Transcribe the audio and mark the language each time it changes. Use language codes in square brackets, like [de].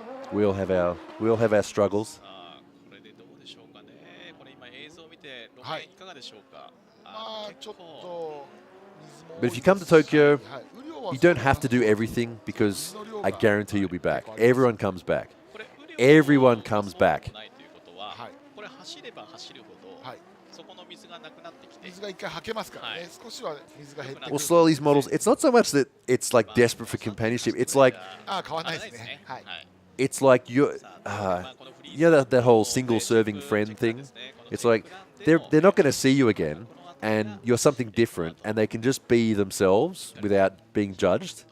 [en] We all have our struggles. But if you come to Tokyo, you don't have to do everything because I guarantee you'll be back. Everyone comes back. Everyone comes back. [ja] これ走れば走るほど、そこの水がなくなってきて、水が一回はけますからね。少しは水が減ってくる。 [en] Well, slow these models. It's not so much that it's like desperate for companionship. It's like [ja] 変わらないですね。はい。 [en] it's like you know that whole single serving friend thing. It's like they're not going to see you again, and you're something different, and they can just be themselves without being judged.